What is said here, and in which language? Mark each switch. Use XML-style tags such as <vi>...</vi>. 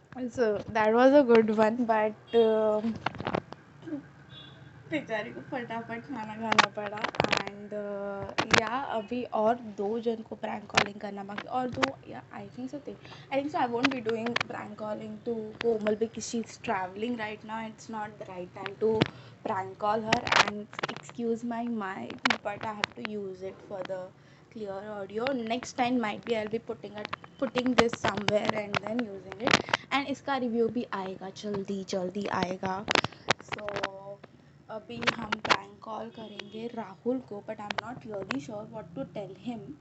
<en>So that was a good one, but</en> <hi>बेचारी को फटाफट खाना खाना पड़ा. एंड या अभी और 2 जन को प्रैंक कॉलिंग करना बाकी. और 2 या</hi> <en>I think so I won't be doing prank calling to Komal because she is travelling right now. It's not the right time to prank call her, and excuse my mic, but I have to use it for the clear audio. Next time might be I'll be putting this somewhere and then using it.</en> <hi>and इसका review भी आएगा जल्दी आएगा.</hi> <en>So</en> <hi>अभी हम</hi> <en>prank call</en> <hi>करेंगे राहुल को,</hi> <en>but I'm not really sure what to tell him.</en>